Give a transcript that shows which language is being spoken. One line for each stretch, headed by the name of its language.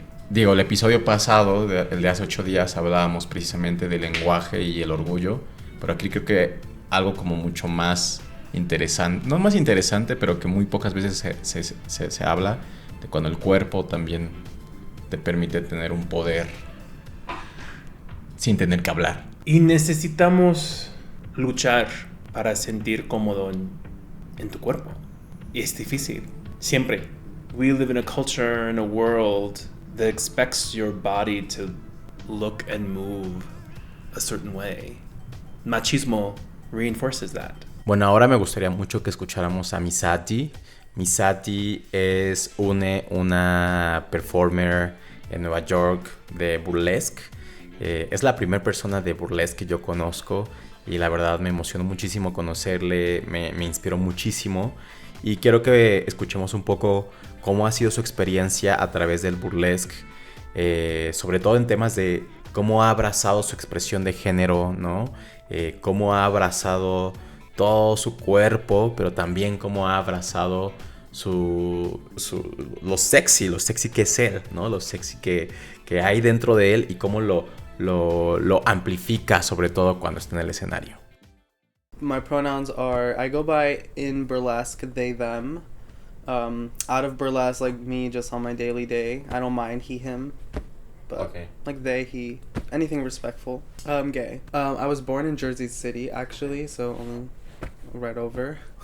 Spanish: Digo, el episodio pasado, el de hace 8 días, hablábamos precisamente del lenguaje y el orgullo, pero aquí creo que algo como mucho más interesante, no más interesante, pero que muy pocas veces se habla de cuando el cuerpo también te permite tener un poder sin tener que hablar. Y necesitamos luchar para sentir cómodo en tu cuerpo. Y es difícil, siempre.
English: We live in a culture, in a world that expects your body to look and move a certain way. Machismo reinforces that.
Spanish: Bueno, ahora me gustaría mucho que escucháramos a Mizzaddy. Mizzaddy es una performer en Nueva York de burlesque. Es la primera persona de burlesque que yo conozco y la verdad me emocionó muchísimo conocerle, me inspiró muchísimo y quiero que escuchemos un poco cómo ha sido su experiencia a través del burlesque, sobre todo en temas de cómo ha abrazado su expresión de género, ¿no? Cómo ha abrazado todo su cuerpo, pero también cómo ha abrazado lo sexy que es él, ¿no? Lo sexy que hay dentro de él y cómo lo amplifica, sobre todo cuando está en el escenario.
English: My pronouns are, I go by in burlesque, they, them. Out of burlesque, like me, just on my daily day, I don't mind he, him. But Okay. like they, he, anything respectful. I'm gay. I was born in Jersey City, actually, so right over.